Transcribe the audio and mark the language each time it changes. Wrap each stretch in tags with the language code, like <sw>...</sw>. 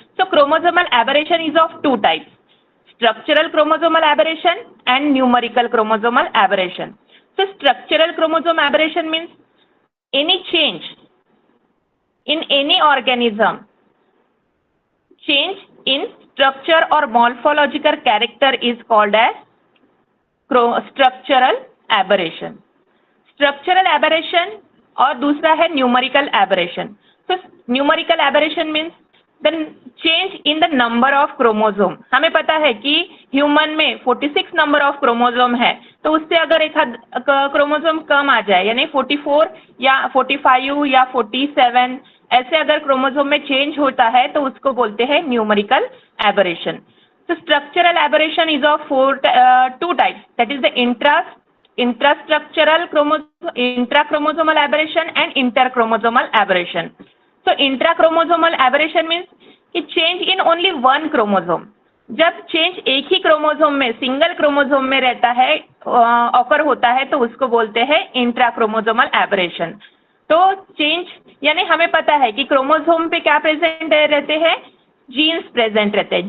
<en>So chromosomal aberration is of two types, structural chromosomal aberration and numerical chromosomal aberration. So structural chromosome aberration means any change in any organism, change in structure or morphological character is called as structural aberration. Structural aberration</en> <hi>और दूसरा है</hi> <en>numerical aberration. So numerical aberration means the change in the number of chromosome.</en> <hi>हमें पता है कि human में 46 number of chromosome है, तो उससे अगर एक क्रोमोसोम कम आ जाए यानी 44 या 45 या 47 ऐसे अगर क्रोमोसोम में चेंज होता है तो उसको बोलते हैं numerical aberration.</hi> <en>So structural aberration is of two types, that is the intrastructural intrachromosomal aberration and interchromosomal aberration. So intrachromosomal aberration means कि change in only one chromosome.</en> <hi>जब चेंज एक ही क्रोमोसोम में, सिंगल क्रोमोसोम में रहता है, occur होता है, तो उसको बोलते हैं इंट्राक्रोमोसोमल एबरेशन. तो चेंज यानी हमें पता है कि क्रोमोसोम पे क्या प्रेजेंट रहते हैं, जीन्स प्रेजेंट रहते हैं.</hi>